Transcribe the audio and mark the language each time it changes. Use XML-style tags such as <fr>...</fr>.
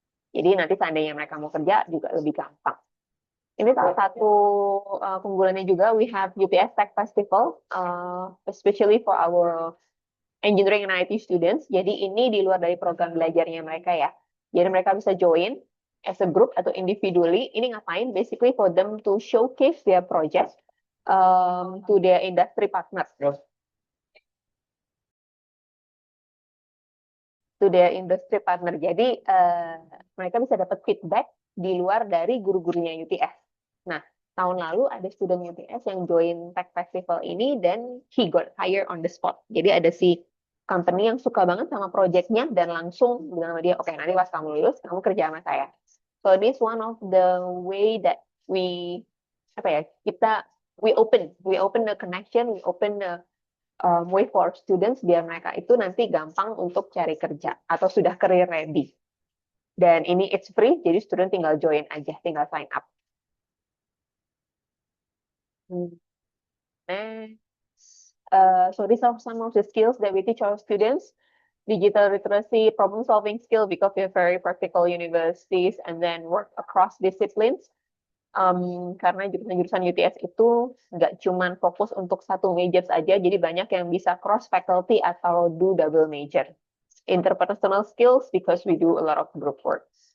<id>Jadi nanti seandainya mereka mau kerja juga lebih gampang. Ini salah satu keunggulannya juga,</id> <en>we have UTS Tech Festival, especially for our engineering and IT students.</en> <id>Jadi ini di luar dari program belajarnya mereka ya. Jadi mereka bisa join</id> <en>as a group</en> <id>atau individually. Ini ngapain?</id> <en>Basically for them to showcase their project to their industry partners. To their industry partner.</en> <id>Jadi mereka bisa dapat feedback di luar dari guru-gurunya UTS. Nah, tahun lalu ada student UTS yang join Tech Festival ini dan</id> <en>he got hired on the spot.</en> <id>Jadi ada si company yang suka banget sama projectnya dan langsung bilang sama dia, oke nanti pas kamu lulus kamu kerja sama saya.</id> <en>So this one of the way that we we open the connection, we open the way for students</en> <id>biar mereka itu nanti gampang untuk cari kerja atau sudah</id> <en>career ready.</en> <id>Dan ini</id> <en>it's free,</en> <id>jadi student tinggal join aja, tinggal sign up.</id> <en>Next, so these are some of the skills that we teach our students. Digital literacy, problem solving skill because we are very practical universities and then work across disciplines.</en> <id>Karena jurusan-jurusan UTS itu nggak cuma fokus untuk satu major saja, jadi banyak yang bisa cross faculty atau</id> <en>do double major. Interpersonal skills because we do a lot of group work.</en>